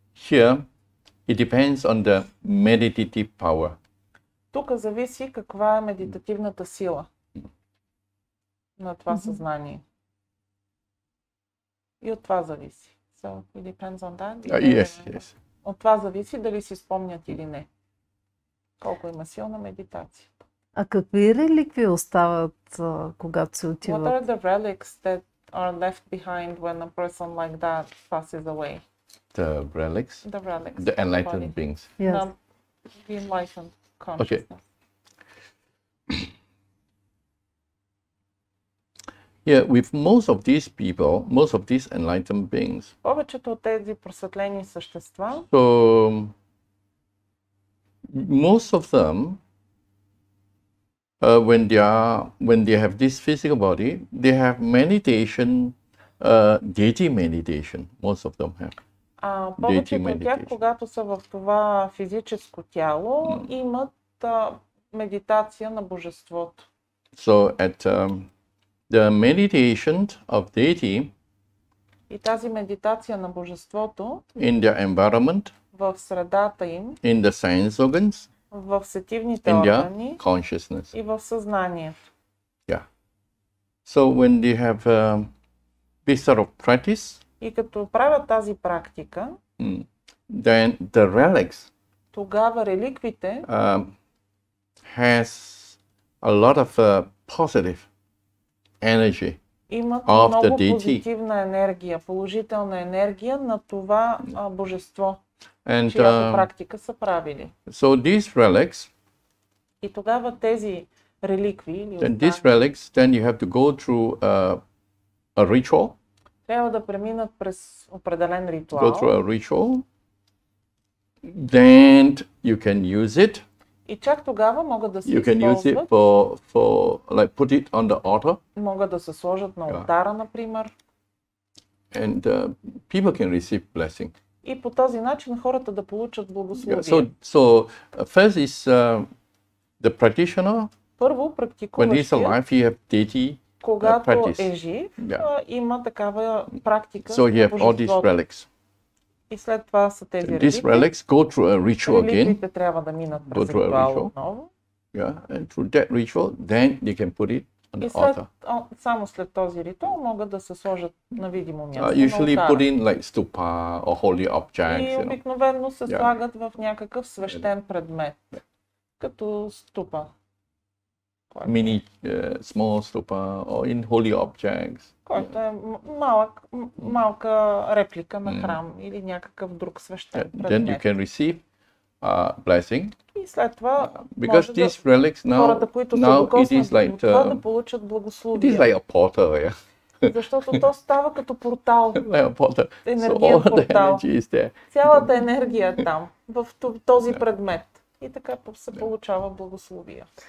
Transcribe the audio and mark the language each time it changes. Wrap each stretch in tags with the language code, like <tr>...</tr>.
<en>Here, it depends on the meditative power.</en> <bg>Тук зависи каква е медитативната сила на това съзнание. И от това зависи.</bg> <en>So it depends on that. Yes.</en> <bg>От това зависи дали си спомнят или не. Колко има силна медитация. А какви реликви остават, когато се</bg> <en>What</en> <bg>отиват?</bg> <en>are the relics that are left behind when a person like that passes away? The relics, The relics. the of the enlightened body. beings. Yes. The enlightened consciousness. Yeah, with most of these people, most of these enlightened beings,</en> <bg>Повечето от тези просветлени същества,</bg> <en>so most of them, when they have this physical body, they have meditation, deity meditation. Most of them have.</en> <bg>Повечето от тях, когато са в това физическо тяло, имат медитация на божеството.</bg> <en>So at the meditation of deity,</en> <bg>и тази медитация на божеството,</bg> <en>in their environment,</en> <bg>в средата им,</bg> <en>in the sense organs,</en> <bg>в сетивните</bg> <en>in their</en> <bg>органи</bg> <en>consciousness.</en> <bg>и в съзнанието.</bg> <en>Yeah. So when they have this sort of practice,</en> <bg>и като правят тази практика,</bg> <en>then the relics</en> <bg>тогава реликвите</bg> <en>has a lot of positive energy</en> <bg>имат</bg> <en>of</en> <bg>много</bg> <en>the deity.</en> <bg>позитивна енергия, положителна енергия на това божество,</bg> <en>And</en> <bg>чиято практика са правили.</bg> <en>so these relics,</en> <bg>и тогава тези реликви,</bg> <en>then these relics, then you have to go through a ritual.</en> <bg>Трябва да преминат през определен ритуал.</bg> <en>Go through a ritual. Then you can use it.</en> <bg>И чак тогава могат да се</bg> <en>You can use it for like put it on the altar.</en> <bg>Могат да се сложат на алтара, например.</bg> <en>And people can receive blessing.</en> <bg>И по този начин хората да получат благословие.</bg> <en>So first is the practitioner.</en> <bg>Първо,</bg> <en>when he's alive, he have deity</en> <bg>когато</bg> <en>practice.</en> <bg>е жив, има такава практика.</bg> <en>So you have all these relics.</en> <bg>И след това са тези</bg> <en>These relics go through a ritual again.</en> <bg>Реликвите трябва да минат през ритуал отново.</bg> <en>Yeah, and through that ritual, then you can put it on the altar.</en> <bg>Само след този ритуал могат да се сложат на видимо място.</bg> <en>Usually put in like stupa or holy objects.</en> <bg>И обикновено се слагат в някакъв свещен предмет, като ступа.</bg> <en>Mini, small stupa or in holy objects.</en> <bg>Който е малка реплика на храм или някакъв друг свещен предмет.</bg> <en>Then you can receive blessing.</en> <bg>И след това</bg> <en>because these relics</en> <bg>хората, които се докоснат до това, да получат благословие.</bg> <en>It is like a portal,</en> <bg>Защото то става като портал. Енергиен портал. Цялата енергия е там, в този предмет. И така се получава благословие.</bg>